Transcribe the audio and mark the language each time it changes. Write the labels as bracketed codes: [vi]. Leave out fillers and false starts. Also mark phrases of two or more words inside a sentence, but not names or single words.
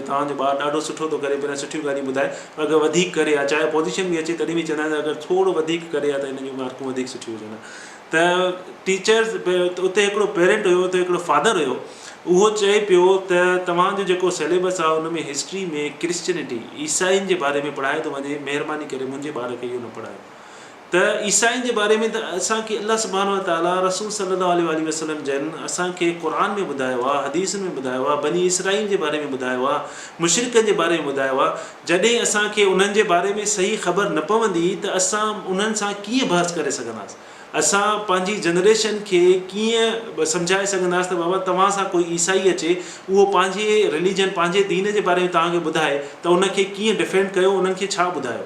[sd] तव्हांजो ॿारु ॾाढो सुठो थो करे, पहिरियां सुठियूं ॻाल्हियूं ॿुधाए, पर अगरि वधीक करे आहे चाहे पोज़ीशन बि अचे तॾहिं बि चवंदा आहिनि अगरि थोरो वधीक करे आहे त हिन जूं मार्कूं वधीक सुठियूं हुजनि हा। त टीचर्स उते हिकिड़ो पेरेंट हुयो, उते हिकिड़ो फादर हुयो, उहो चए पियो त तव्हांजो जेको सिलेबस आहे उन में हिस्ट्री में क्रिश्चियनिटी ईसाइनि जे बारे में पढ़ाए थो वञे, महिरबानी करे मुंहिंजे ॿार खे इहो न पढ़ायो। त ईसाइनि जे बारे में त असांखे अल्लाह [ar] سبحانه وتعالى [sd] रसूल [ar] صلى الله عليه وسلم [sd] जन असांखे क़ुर में ॿुधायो आहे, हदीस में ॿुधायो आहे, बनी इसराईल जे बारे में ॿुधायो आहे, मुशरिकनि जे बारे में ॿुधायो आहे। जॾहिं असांखे उन्हनि जे बारे में सही ख़बर न पवंदी त असां उन्हनि सां कीअं बहस करे सघंदासीं, असां पंहिंजी जनरेशन खे कीअं सम्झाए सघंदासीं त बाबा तव्हां सां कोई ईसाई अचे उहो पंहिंजे रिलीजन पंहिंजे दीन जे बारे में तव्हांखे ॿुधाए त उनखे कीअं डिफेंड कयो, उन्हनि खे छा ॿुधायो।